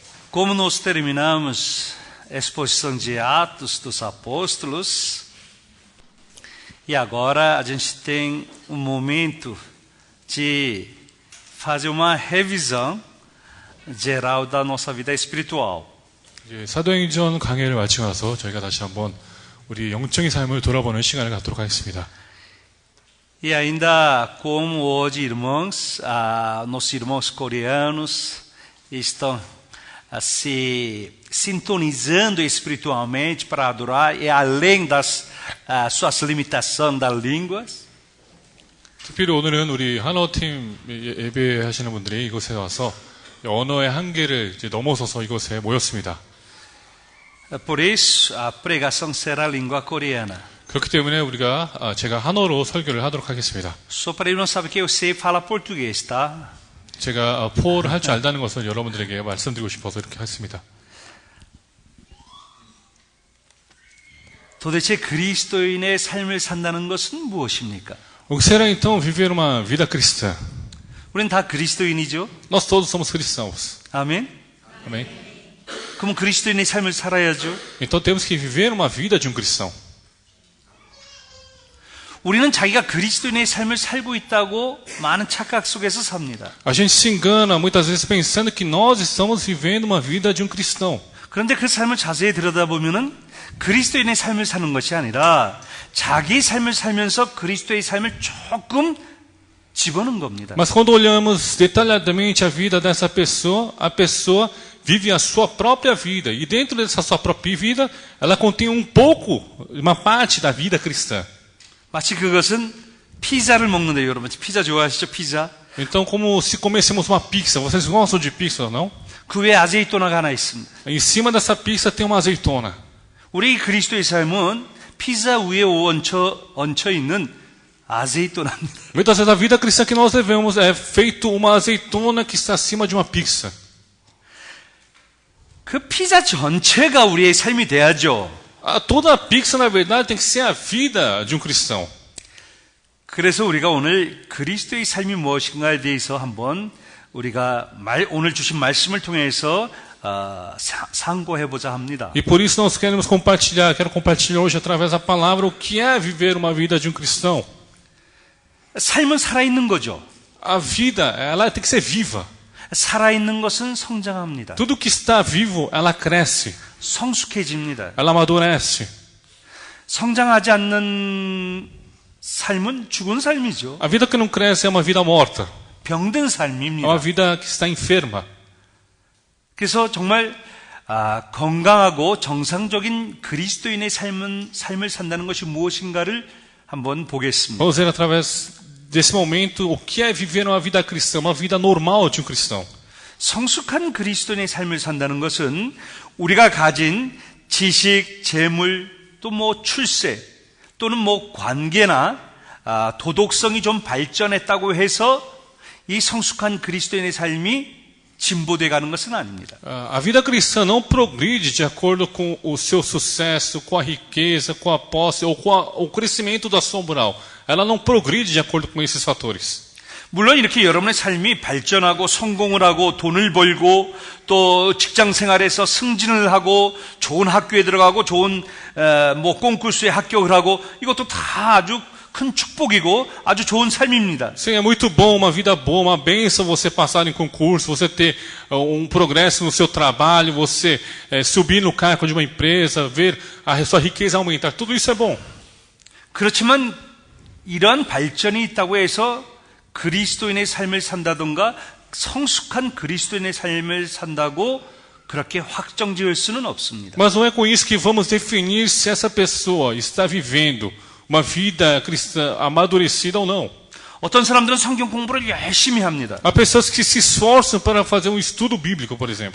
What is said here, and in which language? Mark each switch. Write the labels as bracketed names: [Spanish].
[Portuguese] Como nós terminamos a exposição de Atos dos Apóstolos, e agora a gente tem um momento de fazer uma revisão geral da nossa vida espiritual. [Korean] 이제 사도행전 강해를 마치고 나서 저희가 다시 한번 우리 영적인 삶을 돌아보는 시간을 갖도록 하겠습니다. [Portuguese] E ainda como hoje, irmãos, nossos irmãos coreanos estão se sintonizando espiritualmente para adorar, e além das suas limitações das línguas. [Korean] 특별히 오늘은 우리 한어팀 예배하시는 분들이 이곳에 와서 언어의 한계를 이제 넘어서서 이곳에 모였습니다. [Portuguese] Por isso, a pregação será língua coreana. [Korean] 그렇기 때문에 제가 한어로 설교를 하도록 하겠습니다. [Portuguese] Só para ele não sabe que eu sei falar português, tá? [Korean] 제가 포어를 할 줄 안다는 것을 여러분들에게 말씀드리고 싶어서 이렇게 했습니다. 도대체 그리스도인의 삶을 산다는 것은 무엇입니까? [Portuguese] O que será então viver uma vida cristã? [Korean] 우리는 다 그리스도인이죠. [Portuguese] Nós todos somos cristãos. [Korean] 아멘. [Portuguese] Amém? [Korean] 그럼 그리스도인의 삶을 살아야죠. [Portuguese] Então temos que viver uma vida de um cristão. [Korean] 우리는 자기가 그리스도인의 삶을 살고 있다고 많은 착각 속에서 삽니다. [Portuguese] A gente se engana muitas vezes pensando que nós estamos vivendo uma vida de um cristão. [Korean] 그런데 그 삶을 자세히 들여다보면은 그리스도인의 삶을 사는 것이 아니라 자기 삶을 살면서 그리스도의 삶을 조금 집어넣은 겁니다. [Portuguese] Mas quando olhamos detalhadamente a vida dessa pessoa, a pessoa vive a sua própria vida. E dentro dessa sua própria vida, ela contém um pouco, uma parte da vida cristã. [Korean] 마치 그것은 피자를 먹는데, 여러분 피자 좋아하시죠? 피자? [Portuguese] Então, como se comêssemos uma pizza. Vocês gostam de pizza, não? [Korean] 그 위에 아제이토나가 하나 있습니다. [Portuguese] Em cima dessa pizza tem uma azeitona. [Korean] 우리 그리스도의 삶은 피자 위에 얹혀 있는 아제이토나입니다. [Portuguese] Muitas vezes a vida cristã que nós levamos é feito uma azeitona que está acima de uma pizza. [Korean] 그 피자 전체가 우리의 삶이 돼야죠. [Portuguese] Toda a pizza, na verdade, tem que ser a vida de um cristão. [Korean] 그래서 우리가 오늘 그리스도의 삶이 무엇인가에 대해서 한번 우리가 오늘 주신 말씀을 통해서 상고해보자 합니다. [Portuguese] E por isso nós quero compartilhar hoje através da palavra o que é viver uma vida de um cristão. [Korean] 삶은 살아있는 거죠. [Portuguese] A vida, ela tem que ser viva. [Korean] 살아있는 것은 성장합니다. [Portuguese] Tudo que está vivo, ela cresce. [Korean] 성숙해집니다. [Portuguese] Ela amadurece. [Korean] 성장하지 않는 삶은 죽은 삶이죠. [Portuguese] A vida que não cresce é uma vida morta. [Korean] 병든 [Portuguese] É [Korean] 삶입니다. [Portuguese] uma vida que está enferma. [Korean] 그래서 정말 건강하고 정상적인 그리스도인의 삶을 산다는 것이 무엇인가를 한번 보겠습니다. [Portuguese] Vamos ver através desse momento o que é viver uma vida cristã, uma vida normal de um cristão. [Korean] 성숙한 그리스도인의 삶을 산다는 것은 우리가 가진 지식, 재물, 또 출세, 또는 관계나 도덕성이 좀 발전했다고 해서 이 성숙한 그리스도인의 삶이 진보돼 가는 것은 아닙니다. [Portuguese] A vida cristã não progride de acordo com o seu sucesso, com a riqueza, com a posse ou com o crescimento da sua moral. Ela não progride de acordo com esses fatores. [Korean] 물론 이렇게 여러분의 삶이 발전하고 성공을 하고 돈을 벌고 또 직장 생활에서 승진을 하고 좋은 학교에 들어가고 좋은 콩쿠르스에 합격을 하고 이것도 다 아주 큰 축복이고 아주 좋은 삶입니다. [Portuguese] Sim, é muito bom, uma vida boa, uma bênção você passar em concurso, você ter progresso no seu trabalho, você subir no cargo de uma empresa, ver a sua riqueza aumentar. Tudo isso é bom. [Korean] 그렇지만 이러한 발전이 있다고 해서 그리스도인의 삶을 산다던가 성숙한 그리스도인의 삶을 산다고 그렇게 확정 지을 수는 없습니다. [Portuguese] Mas não é com isso que vamos definir se essa pessoa está vivendo uma vida cristã amadurecida ou não. [Korean] 어떤 사람들은 성경 공부를 열심히 합니다. [Portuguese] Há pessoas que se esforçam para fazer um estudo bíblico, por exemplo.